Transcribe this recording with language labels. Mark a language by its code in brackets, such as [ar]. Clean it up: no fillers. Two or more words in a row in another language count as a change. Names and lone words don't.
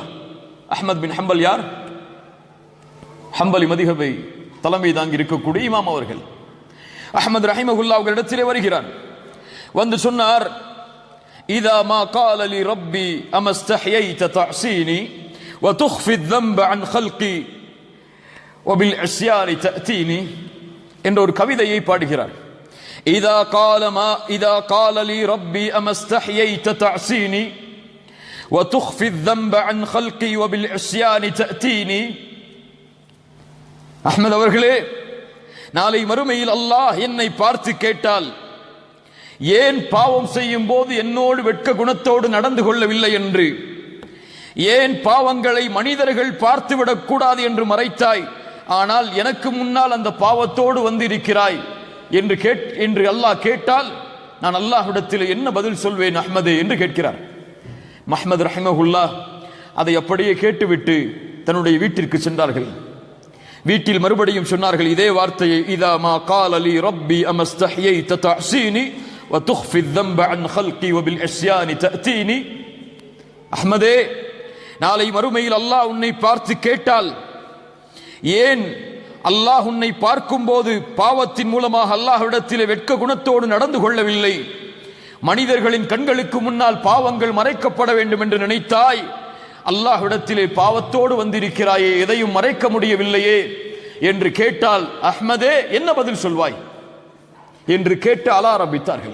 [ta] அஹ்மத் பின் ஹம்பல் யார்? ஹம்பலி மதிஹபை தலைமை தாங்கி இருக்கக்கூடிய இமாம் அவர்கள். அஹ்மத் ரஹிமஹுல்லாஹ் அவர்களிடத்திலே வருகிறார். வந்து சொன்னார், [ar] إذا ما قال لي ربي أما استحييت تعصيني وتخفي الذنب عن خلقي وبالعصيان تأتيني [ta] என்ற ஒரு கவிதையை பாடுகிறார். [ar] إذا قال لي ربي أما استحييت تعصيني وتخفي الذنب عن خلقي وبالعصيان تأتيني. [ta] அஹ்மத் அவர்களே, நாளை மறுமையில் அல்லாஹ் என்னை பார்த்து கேட்டால், ஏன் பாவம் செய்யும் போது என்னோடு வெட்க குணத்தோடு நடந்து கொள்ளவில்லை என்று, ஏன் பாவங்களை மனிதர்கள் பார்த்துவிடக் கூடாது என்று மறைத்தாய், ஆனால் எனக்கு முன்னால் அந்த பாவத்தோடு வந்திருக்கிறாய் என்று அல்லாஹ் கேட்டால் நான் அல்லாஹ்விடத்தில் என்ன பதில் சொல்வேன் அஹ்மதே என்று கேட்கிறார். அஹ்மத் ரஹிமஹுல்லாஹ் அதை அப்படியே கேட்டுவிட்டு தன்னுடைய வீட்டிற்கு சென்றார்கள். வீட்டில் மறுபடியும் சொன்னார்கள் இதே வார்த்தையை, [ar] إذا ما قال لي ربي أما استحييت تعصيني وتخفي الذنب عن خلقي وبالعصيان تأتيني. [ta] அஹ்மதே, நாளை மறுமையில் அல்லாஹ் உன்னை பார்த்து கேட்டால், ஏன் அல்லாஹ் உன்னை பார்க்கும் போது பாவத்தின் மூலமாக அல்லாஹ்விடத்திலே வெட்க குணத்தோடு நடந்து கொள்ளவில்லை, மனிதர்களின் கண்களுக்கு முன்னால் பாவங்கள் மறைக்கப்பட வேண்டும் என்று நினைத்தாய், அல்லாஹ்விடத்திலே பாவத்தோடு வந்திருக்கிறாயே, எதையும் மறைக்க முடியவில்லையே என்று கேட்டால் அஹ்மதே என்ன பதில் சொல்வாய் என்று கேட்டு அழ ஆரம்பித்தார்கள்.